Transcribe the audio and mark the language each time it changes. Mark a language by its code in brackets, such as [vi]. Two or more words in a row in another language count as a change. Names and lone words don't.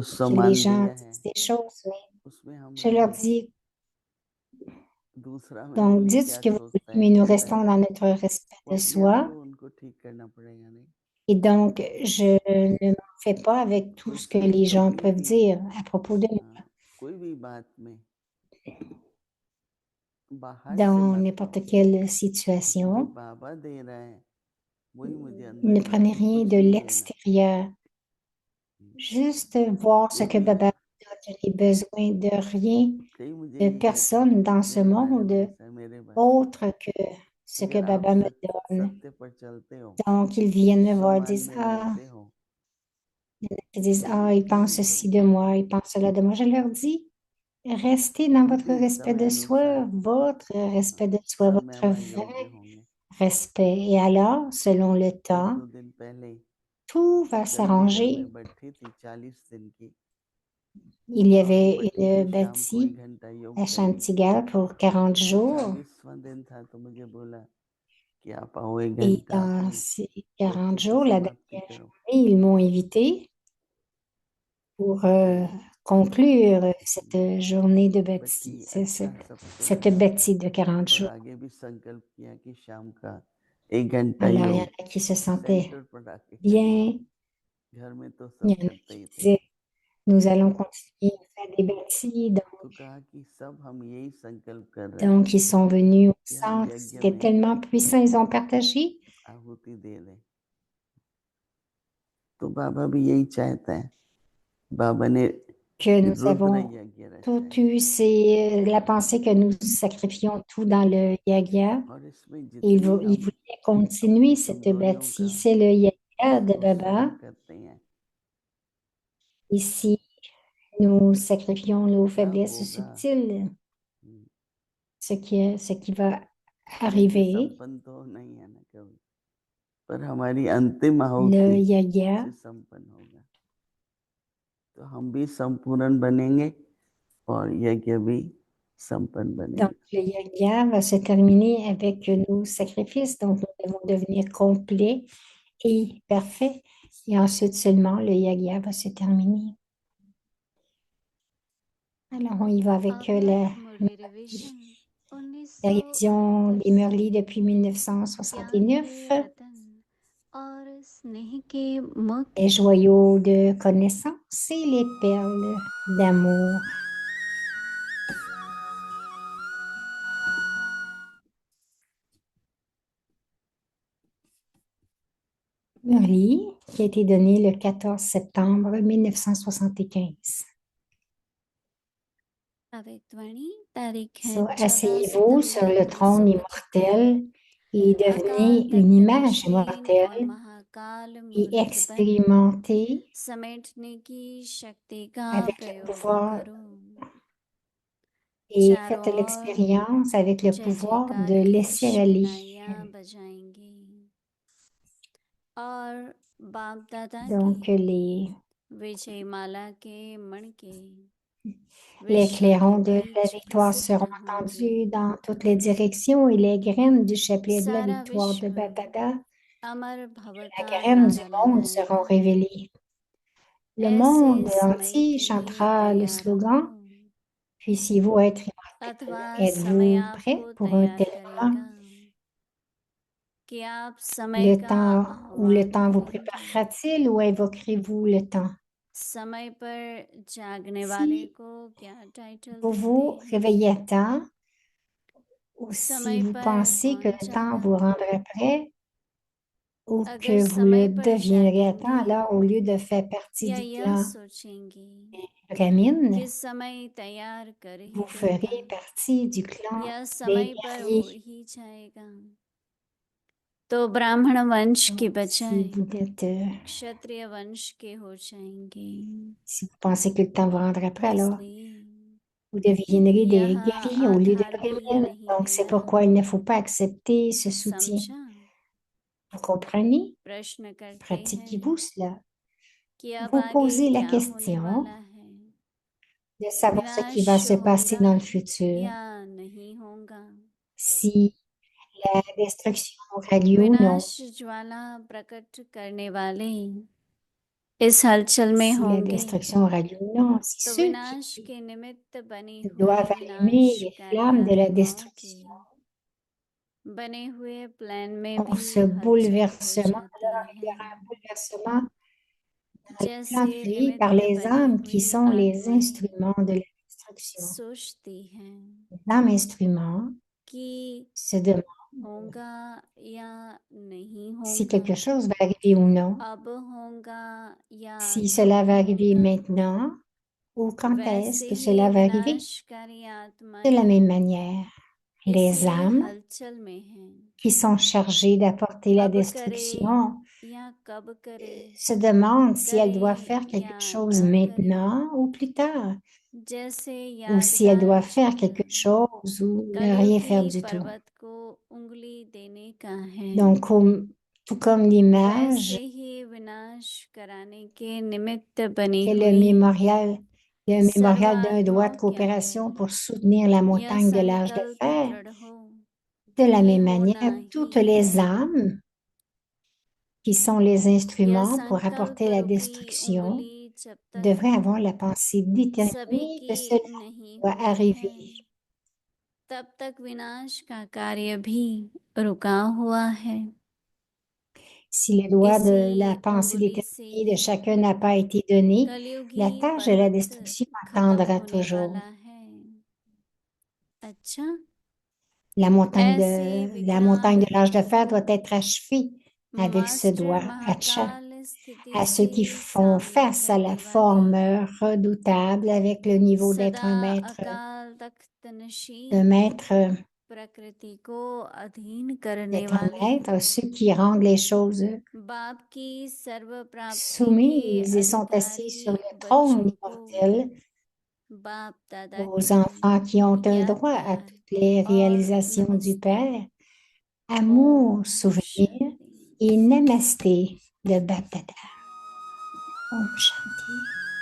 [fr] que les [hi] सम्मान [fr] gens [hi] दिया है [fr] disent des choses, mais [hi] उसमें हम [fr] je leur [hi] रहें, [fr] dis, [hi] दूसरा में [fr] donc [hi] ये [fr] dites ce [hi] क्या [fr] que vous voulez, [hi] सोचता है [fr] mais nous [hi] कहता [fr] रestons [hi] है, [fr] dans notre respect [hi] वो [fr] de [hi] अपने आप [fr] soi. [hi] को उनको ठीक करना पड़ेगा। नहीं, [fr] Et donc, je ne m'en fais pas avec tout ce que les gens peuvent dire à propos de moi. [hi] कोई भी बात में बाहर से [fr] Dans [hi] मत [fr] n'importe quelle [hi] जो [fr] situation, [hi] बाबा दे रहा है वही मुझे अंदर [fr] ne [hi] से [fr] prenez rien [hi] कुछ [fr] de [hi] नहीं लेना [fr] l'extérieur. Juste voir ce [hi] वो [fr] que [hi] भी [fr] Baba donne. Je n'ai besoin de rien, [hi] कई मुझे [fr] de [hi] यही कहते हैं [fr] personne dans ce [hi] मेरे बारे में [fr] monde [hi] ऐसा है मेरे बारे में [fr] autre que ce que [hi] अगर आप [fr] Baba me donne. [hi] सत्य पर चलते हो [fr] Donc, ils viennent me voir et [hi] समान [fr] disent, [hi] में [fr] ah, [hi] रहते हो [fr] ils disent, [hi] तो [fr] ah, [hi] फिर [fr] ils [hi] क्यों [fr] pensent [hi] नहीं [fr] ceci de [hi] करोगे [fr] moi, ils pensent cela de moi. Je leur dis, restez dans votre [hi] उनके [fr] respect [hi] समय [fr] de [hi] अनुसार [fr] soi, votre respect de soi, [hi] सब [fr] votre [hi] मेवा योग्य [fr] vrai [hi] होंगे [fr] respect. Et alors, selon le [hi] एक [fr] temps, [hi] दो दिन पहले [fr] tout va [hi] चंडीगढ़ [fr] s'arranger. [hi] में बैठी थी 40 दिन की [fr] Il y [hi] बाबू [fr] avait [hi] बैठी थी [fr] une [hi] शाम को 1 [fr] bâtie [hi] घंटा योग [fr] à [hi] करने [fr] Chantigal pour 40 jours. [hi] 40वां दिन था तो मुझे बोला कि आप आओ 1 [fr] Et [hi] घंटा [fr] dans [hi] अपनी [fr] ces [hi] बच्ची [fr] 40 [hi] की [fr] jours, la [hi] समाप्ति [fr] dernière [hi] करो [fr] journée, ils m'ont invité pour conclure cette journée de bâtie, [hi] बैठी अच्छा सबको [fr] cette [hi] लगा [fr] bâtie de 40 [hi] और [fr] jours. [hi] आगे भी संकल्प किया कि शाम का 1 घंटा [fr] Alors, il y en [hi] योग [fr] a qui se sentaient [hi] सेंटर पर आके करेंगे [fr] bien, [hi] घर में तो [fr] il y [hi] सब [fr] en a [hi] करते [fr] qui [hi] ही थे [fr] disaient, nous allons continuer à faire des bâties. [hi] तो कहा कि सब हम यही संकल्प कर रहे हैं [fr] Donc, ils sont venus au [hi] कि हम [fr] centre, [hi] यज्ञ [fr] c'était [hi] में [fr] tellement puissant, ils ont partagé [hi] आहुति दे दें तो बाबा भी यही चाहता है बाबा ने [fr] que nous [hi] रुद्र [fr] avons [hi] यज्ञ रचा [fr] tout [hi] है [fr] eu, c'est la pensée que nous sacrifions tout dans le yagia. [hi] और इसमें [fr] Et il, [hi] जितनी [fr] il [hi] हम [fr] voulait continuer [hi] अपनी [fr] cette [hi] कमजोरियों [fr] bâtie. [hi] का [fr] C'est le yagia de [hi] को [fr] Baba. [hi] सहन करते हैं [fr] Ici, nous sacrifions nos [hi] क्या [fr] faiblesses [hi] होगा [fr] subtiles, ce qui va [hi] यज्ञ [fr] arriver. [hi] संपन्न तो नहीं है ना कभी पर हमारी अंतिम [fr] Le [hi] आहुति [fr] yagia, [hi] से संपन्न होगा तो हम भी संपूर्ण बनेंगे और यज्ञ भी संपन्न [fr] donc [hi] बनेगा [fr] le yagia va se terminer avec nos sacrifices. Donc, nous devons devenir complets et parfaits. Et ensuite seulement, le yagia va se terminer. Alors, on y va avec la [hi] मुरली रिवीजन [fr] la révision des 1969 Murli depuis [hi] ज्ञान [fr] 1969. [hi] के रतन और स्नेह के मोती [fr] Les joyaux de connaissance et les perles d'amour. Murli, qui a été donné le 14 septembre 1975. [hi] अव्यक्तवाणी तारीख है [fr] So, [hi] 14 [fr] asseyez-vous sur [hi] सितंबर [fr] le trône [hi] 1975 [fr] immortel et [hi] अकाल [fr] devenez une [hi] तख्त [fr] image [hi] नशीन और [fr] immortelle [hi] महाकाल [fr] et [hi] मूर्त बन [fr] expérimentez [hi] समेटने की शक्ति का [fr] avec le [hi] प्रयोग [fr] pouvoir [hi] करो [fr] et [hi] चारों [fr] faites [hi] ओर [fr] l'expérience avec le [hi] जय [fr] pouvoir [hi] जयकार [fr] de [hi] की [fr] laisser aller. [hi] शहनाइयाँ बजाएंगे और बाप दादा [fr] Donc, [hi] की [fr] les [hi] विजय माला के मण के [fr] Les [hi] विश्व के [fr] clairons de la [hi] बीच [fr] victoire [hi] प्रसिद्ध [fr] seront [hi] होंगे [fr] entendus dans toutes les directions et les graines du chapelet de la [hi] सारा [fr] victoire de [hi] विश्व [fr] Babada, [hi] अमर [fr] la [hi] भव का [fr] graine du [hi] नारा [fr] monde seront [hi] लगाएगा [fr] révélées. Le [hi] ऐसे [fr] monde [hi] समय [fr] entier [hi] के लिए [fr] chantera le [hi] तैयार [fr] slogan [hi] हो [fr] Puissiez-vous être [hi] अथवा [fr] immortel. [hi] समय [fr] Êtes-vous prêt [hi] आपको [fr] pour un [hi] तैयार [fr] tel moment? [hi] करेगा कि आप समय [fr] Le [hi] का [fr] temps ou le [hi] आह्वान [fr] temps vous [hi] करेंगे [fr] préparera-t-il ou invoquerez-vous le temps? [hi] समय पर जागने वाले [fr] Si [hi] को क्या टाइटल [fr] vous [hi] देते [fr] vous [hi] हैं [fr] réveillez à temps ou si [hi] समय [fr] vous [hi] पर [fr] pensez que [hi] कौन [fr] le temps [hi] जागा [fr] vous rendra prêt, ou [hi] अगर [fr] que vous le [hi] समय पर [fr] deviendrez à temps, [hi] जागेंगे [fr] alors au lieu de faire partie [hi] या [fr] du [hi] यह [fr] clan [hi] सोचेंगे [fr] Brahmin, [hi] कि समय तैयार कर [fr] vous [hi] ही देगा [fr] ferez partie du clan [hi] यह [fr] des [hi] समय पर हो [fr] guerriers. [hi] ही जाएगा तो ब्राह्मण वंश के [fr] Donc, si [hi] बजाय [fr] vous êtes, [hi] क्षत्रिय वंश के हो जाएंगे [fr] si vous pensez que le temps vous rendra prêt, alors [hi] इसलिए [fr] vous deviendrez des [hi] यह [fr] guerriers au lieu de [hi] आधारणीय [fr] Brahmin. [hi] नहीं [fr] Donc, c'est [hi] लेना [fr] pourquoi il ne faut pas accepter ce soutien. [hi] समझा [fr] Vous comprenez? [hi] प्रश्न करते [fr] Pratiquez-vous [hi] हैं [fr] cela. [hi] कि अब [fr] Vous [hi] आगे [fr] posez la [hi] क्या होने [fr] question [hi] वाला है [fr] de savoir ce qui va [hi] विनाश [fr] se passer [hi] होगा [fr] dans le futur. [hi] या नहीं होगा [fr] Si la destruction aura lieu ou non. [hi] विनाश ज्वाला प्रकट करने वाले इस हलचल में [fr] Si la [hi] होंगे [fr] destruction aura lieu ou non. Si [hi] तो [fr] ceux [hi] विनाश [fr] qui [hi] के निमित्त बनी हुई [fr] doivent allumer les [hi] विनाशकारी [fr] flammes de la [hi] आत्माओं के [fr] destruction [hi] बने हुए प्लान में और भी [fr] ce [hi] हलचल हो [fr] bouleversement, alors [hi] जाती [fr] il y [hi] है, [fr] aura un bouleversement dans le plan de [hi] जैसे [fr] vie par [hi] निमित्त [fr] les [hi] बनी [fr] âmes qui [hi] हुई [fr] sont les [hi] आत्माएं [fr] instruments de la destruction. [hi] सोचती हैं [fr] Les âmes instruments [hi] कि [fr] se demandent [hi] होगा या नहीं [fr] si [hi] होगा, [fr] quelque chose va arriver ou non, [hi] अब होगा या [fr] si cela [hi] कब [fr] va arriver [hi] होगा। [fr] maintenant ou quand est-ce [hi] वैसे [fr] que [hi] ही [fr] cela va arriver. [hi] विनाशकारी [fr] De la [hi] आत्माएं [fr] même manière, les [hi] इसी [fr] âmes [hi] हलचल में हैं, [fr] qui sont chargées d'apporter la [hi] अब करे [fr] destruction [hi] या कब करे, [fr] se demandent si elles doivent [hi] करे [fr] faire quelque [hi] या [fr] chose [hi] न करे, [fr] maintenant ou plus tard, [hi] जैसे [fr] ou si elles [hi] यादगार [fr] doivent faire [hi] चित्र [fr] quelque chose ou ne rien faire [hi] कलयुगी [fr] du tout. [hi] पर्वत को उंगली देने का है, [fr] Donc, tout comme [hi] वैसे [fr] l'image [hi] ही विनाश कराने के निमित्त बनी [fr] que [hi] हुई [fr] le mémorial d'un doigt de [hi] सर्वात्माओं के [fr] coopération [hi] अंदर [fr] pour soutenir la [hi] यह [fr] montagne de l'âge de [hi] संकल्प [fr] fer, [hi] दृढ़ हो [fr] de la [hi] कि [fr] même [hi] होना [fr] manière, [hi] ही [fr] toutes les [hi] है, [fr] âmes qui sont les [hi] यह [fr] instruments pour [hi] संकल्प [fr] apporter la [hi] रूपी [fr] destruction [hi] उंगली जब तक [fr] devraient avoir la pensée [hi] सभी [fr] déterminée que [hi] की [fr] cela [hi] नहीं [fr] doit [hi] हुई है, [fr] arriver. [hi] तब तक विनाश का कार्य भी रुका हुआ है। [fr] Si le doigt de la [hi] इसी [fr] pensée [hi] उंगली से [fr] déterminée de [hi] ही [fr] chacun n'a pas été donné, la [hi] कलयुगी [fr] tâche de la [hi] पर्वत [fr] destruction [hi] खत्म [fr] attendra [hi] होने [fr] toujours. [hi] वाला है। अच्छा, [fr] La montagne ऐसी la montagne de विकराल l'âge de fer doit être achevée avec ce [hi] मास्टर [fr] doigt [hi] महाकाल स्थिति [fr] à ceux [hi] से [fr] qui font [hi] सामना [fr] face à la [hi] करने [fr] forme [hi] वाली [fr] redoutable avec le niveau d'être [hi] सदा [fr] un [hi] अकाल [fr] un [hi] तख्तनशी [fr] maître, [hi] प्रकृति को अधीन करने [fr] d'être un [hi] वाली [fr] maître, ceux qui rendent les choses [hi] बाप की सर्व प्राप्ति के [fr] soumises et sont assis sur [hi] अधिकारी [fr] le trône [hi] बच्चों को [fr] immortel [hi] बाप दादा [fr] aux [hi] की [fr] enfants qui ont un [hi] याद [fr] droit à [hi] प्यार [fr] toutes les [hi] और [fr] réalisations du [hi] नमस्ते। [fr] Père. Amour, [hi] ओम [fr] souvenir [hi] शांति। [fr] et namasté de Baptata. [hi] ओम शांति.